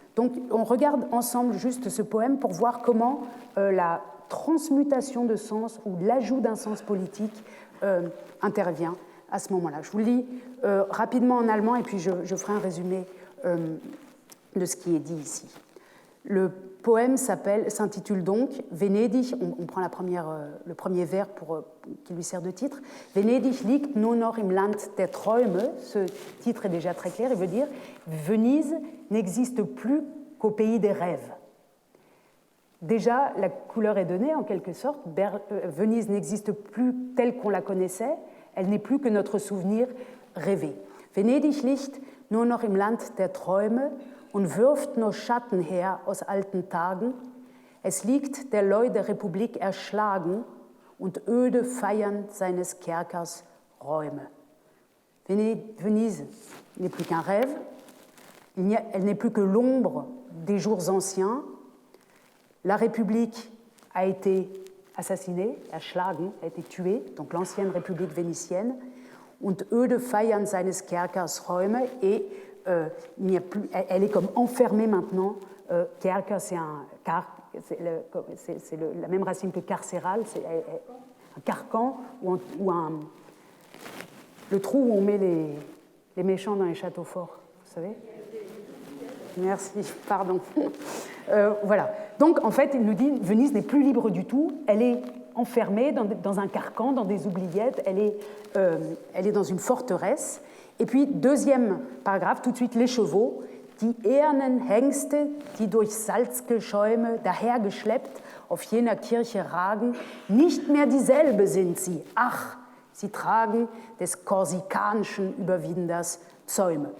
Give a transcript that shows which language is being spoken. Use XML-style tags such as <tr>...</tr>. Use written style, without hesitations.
<fr>Donc on regarde ensemble juste ce poème pour voir comment la transmutation de sens ou l'ajout d'un sens politique intervient à ce moment-là. Je vous le lis rapidement en allemand et puis je ferai un résumé de ce qui est dit ici. Le poème s'intitule donc Venedig, on prend le premier vers qui lui sert de titre.</fr> <de>Venedig liegt nur noch im Land der Träume.</de> <fr>Ce titre est déjà très clair, il veut dire Venise n'existe plus qu'au pays des rêves. déjà, la couleur est donnée en quelque sorte. Venise n'existe plus telle qu'on la connaissait. Elle n'est plus que notre souvenir rêvé.</fr> <de>Venedig liegt nur noch im Land der Träume und wirft nur Schatten her aus alten Tagen. Es liegt der Leu der Republik erschlagen und öde feiern seines Kerkers Räume.</de> <fr>Venise n'est plus qu'un rêve, elle n'est plus que l'ombre des jours anciens. La République a été assassinée, erschlagen, a été tuée, donc l'ancienne République vénitienne,</fr> <de>und öde feiern seines Kerkers Räume,</de> <fr>et elle est comme enfermée maintenant. Kerker, c'est la même racine que carcéral, c'est un carcan ou le trou où on met les méchants dans les châteaux forts, vous savez? Merci, pardon. Voilà. Donc, en fait, il nous dit Venise n'est plus libre du tout. Elle est enfermée dans un carcan, dans des oubliettes. Elle est dans une forteresse. Et puis, deuxième paragraphe, tout de suite, les chevaux.</fr> <de>Die ehernen Hengste, die durch Salzgeschäume dahergeschleppt auf jener Kirche ragen, nicht mehr dieselbe sind sie. Ach, sie tragen des korsikanischen Überwinders Zäume.</de>